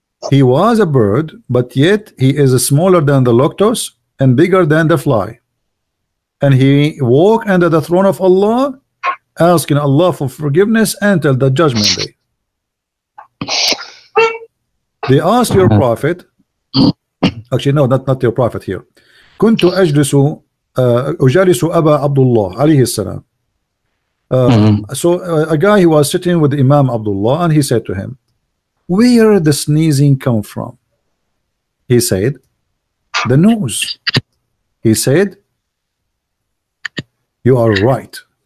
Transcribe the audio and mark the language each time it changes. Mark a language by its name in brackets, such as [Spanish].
[English] He was a bird, but yet he is smaller than the lotus and bigger than the fly. And he walk under the throne of Allah, asking Allah for forgiveness until the judgment day. They asked your prophet, actually no, not your prophet here. [Arabic] كنت أجلس أبا عبد الله عليه السلام. [English] So a guy who was sitting with Imam Abdullah, and he said to him, where the sneezing come from? He said, the nose. He said, you are right.